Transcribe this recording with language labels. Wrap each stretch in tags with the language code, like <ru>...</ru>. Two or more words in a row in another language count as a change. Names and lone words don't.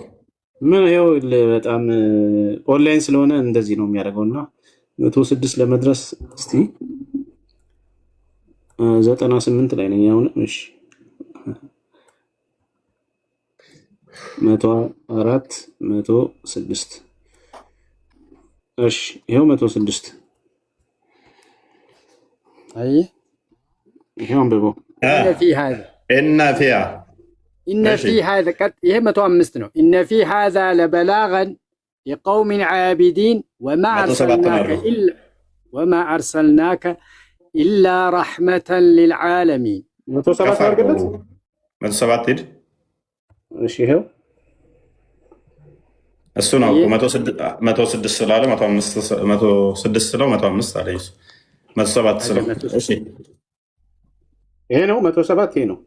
<am>ምን ይኸው በጣም ኦንላይን ስለሆነ እንደዚህ ነው የሚያደርገውና 106 ለመድረስ እስቲ 98 ላይ ነኝ አሁን። እሺ 104 106 እሺ ይሄው 106 አይ ይሄው አንብቦ</am> <ar>إن في هذا</ar> <am>ይሄ 105 ነው።</am> <ar>إن في هذا لبلاغا لقوم عابدين وما أرسلناك إلا رحمة للعالمين</ar> <am>107 አድርገለት 107 ሄድ። እሺ ይሄው እሱ ነው 106 ስላለ 106 ስለው 105 አለ። 107 ስለው እሺ ይሄ ነው 107 ይሄ ነው</am>